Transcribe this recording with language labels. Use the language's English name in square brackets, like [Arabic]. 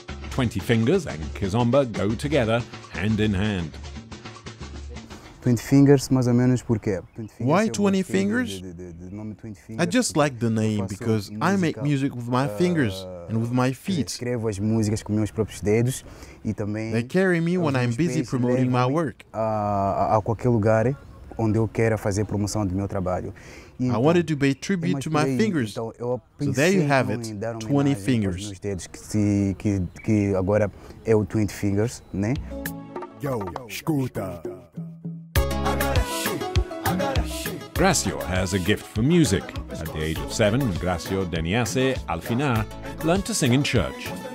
[English] 20 Fingers and Kizomba go together hand in hand. [Portuguese] 20 fingers, mais ou menos, porque. [English] Why 20 fingers? I just like the name because I make music with my fingers and with my feet. [Portuguese] Escrevo as músicas com meus próprios dedos e também. [English] They carry me when I'm busy promoting my work. [Portuguese] A qualquer lugar onde eu queira fazer promoção do meu trabalho. [English] I wanted to pay tribute to my fingers. So there you have it, 20 fingers. [Portuguese] Que agora é o 20 fingers, né? Yo, escuta. [English] Gracio has a gift for music. At the age of 7, Gracio Deniase Alfinar learned to sing in church.